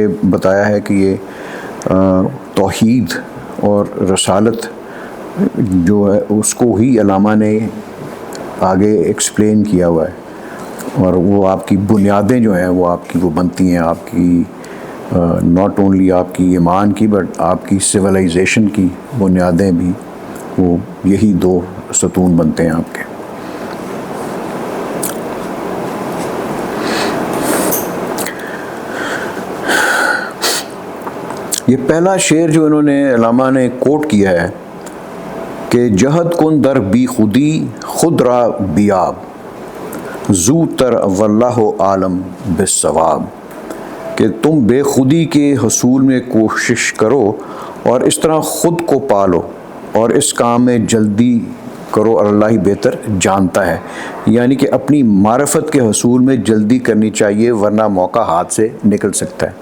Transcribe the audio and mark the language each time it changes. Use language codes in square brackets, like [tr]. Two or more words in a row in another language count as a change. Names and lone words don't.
[ur] بتایا ہے کہ یہ توحید اور رسالت جو ہے اس کو ہی علامہ نے آگے ایکسپلین کیا ہوا ہے، اور وہ آپ کی بنیادیں جو ہیں وہ آپ کی وہ بنتی ہیں، آپ کی [en] not only [ur] آپ کی ایمان کی بٹ آپ کی سویلائزیشن کی بنیادیں بھی وہ یہی 2 ستون بنتے ہیں آپ کے۔ یہ پہلا شعر جو انہوں نے علامہ نے کوٹ کیا ہے کہ [fa] جہد کن در بی خودی خود را بیاب، زو تر واللہ عالم بالصواب، [ur] کہ تم بے خودی کے حصول میں کوشش کرو اور اس طرح خود کو پالو اور اس کام میں جلدی کرو اور اللہ ہی بہتر جانتا ہے، یعنی کہ اپنی معرفت کے حصول میں جلدی کرنی چاہیے ورنہ موقع ہاتھ سے نکل سکتا ہے۔